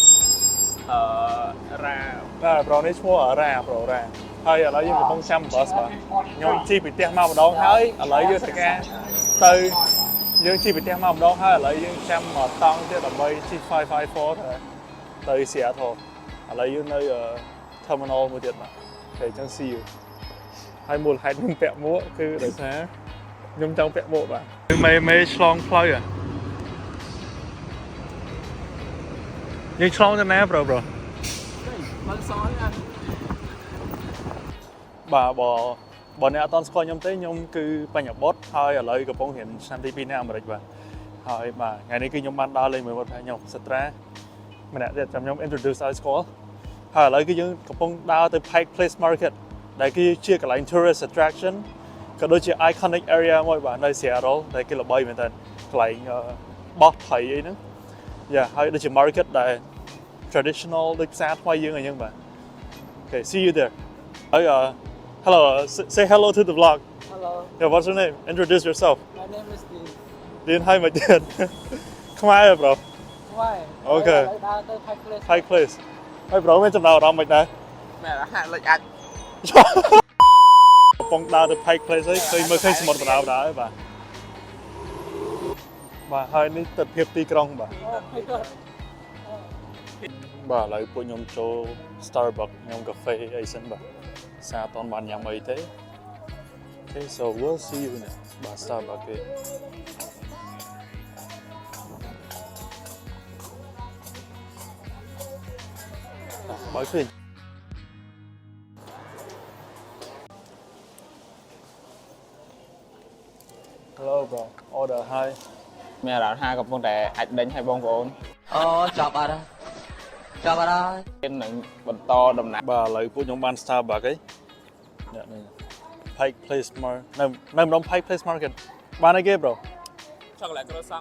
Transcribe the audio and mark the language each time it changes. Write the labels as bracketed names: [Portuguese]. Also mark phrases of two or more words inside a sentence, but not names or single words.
[Khmer] រ៉ាបាទប្រូនេះឈ្មោះរ៉ាប្រូរ៉ាហើយឥឡូវយើងកំពុងចាំ bus បាទខ្ញុំជិះពីផ្ទះមកម្ដង ហើយឥឡូវយើងត្រូវការទៅយើងជិះពីផ្ទះមកម្ដងហើយឥឡូវយើងចាំមកតង់ទៀតដើម្បីជិះ554ទៅ Seattle ឥឡូវយើងនៅ terminal មួយទៀតបាទតែអញ្ចឹង [English] see you [Khmer] ហើយមូលហេតុខ្ញុំពាក់មួកគឺដោយសារខ្ញុំចង់ពាក់មួកបាទមេឆ្លងផ្លូវយើងឆ្លងទៅណាប្រូបើសអត់ បាទបើអ្នកអត់តន់ស្គាល់ខ្ញុំទេខ្ញុំគឺបញ្ញបុតហើយឥឡូវកំពុងរៀនឆ្នាំទី2នៅអាមេរិកបាទហើយ បាទថ្ងៃនេះគឺខ្ញុំបានដើរលេងមួយវត្តខ្ញុំសិត្រាម្នាក់ទៀតចាំខ្ញុំ introduce ឲ្យស្គាល់ហើយឥឡូវគឺយើងកំពុងដើរទៅ Pike Place Market ដែលគឺជាកន្លែង [English] tourist attraction [Khmer] ក៏ដូចជា [English] iconic area [Khmer] មួយបាទនៅ Seattle ដែលគេល្បីមែនតើកន្លែងបោះព្រៃអីហ្នឹងហើយដូចជា market ដែល traditional ដូចផ្សារថ្មីយើងអញ្ចឹងបាទ [English] Okay see you there [Khmer] ហើយ [English] hello say hello to the vlog Hello yeah what's your name introduce yourself my name is Dean Dean hi my dad ខ្មែរbro [Khmer] ខ្មែរ [English] Okay [Khmer] ដើរទៅ Pike Place ហើយ bro មានចំណាប់អារម្មណ៍មិនដែរ មែនហាក់លេចអាច កំពុងដើរទៅ Pike Place ហើយឃើញមើលឃើញសមុទ្របដាហើយបាទ ហើយនេះទិដ្ឋភាពទីក្រុងបាទបាទឥឡូវពួក ខ្ញុំចូល Starbucks ញ៉ាំកាហ្វេអីសិនបាទសារអត់បានញ៉ាំអីទេ [English] Okay so we'll see you in [Khmer] បាទ Starbucks គេបើឃើញ [English] Hello bro order hi [Khmer] មានអារម្មណ៍ថាកំពុងតែអាចដេញឲ្យបងប្អូនអូចាប់អត់ហើយគេនឹងបន្តដំណើរ បាទឥឡូវពួកខ្ញុំបាន Starbucks ហីនេះ Pike Place Market នៅម្ដុំ Pike Place Market បានអីគេ bro ឆូកូឡេតក្រូសាំង